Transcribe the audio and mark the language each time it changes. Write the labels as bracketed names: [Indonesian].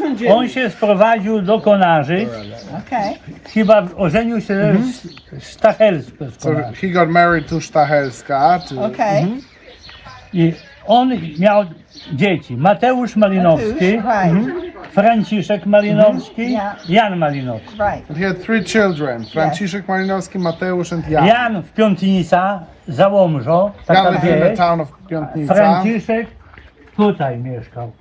[Polish] On się sprowadził do konarzy. [English] Okay. [Polish] Chyba ożenił się z Stachelską. [English] So he got married to Stachelska. Okay. [Polish] I on miał dzieci. Mateusz Malinowski, [English] Right. [Polish] Franciszek Malinowski, [English] Yeah. [Polish] Jan Malinowski. [English] Right. He had 3 children, Franciszek Malinowski, Mateusz and Jan. [Polish] Jan w Piątnica, za Łomżą, [English] Jan [Polish] taka [English] lived in the [Polish] wieś. [English] town of Piątnica. [Polish] Franciszek tutaj mieszkał.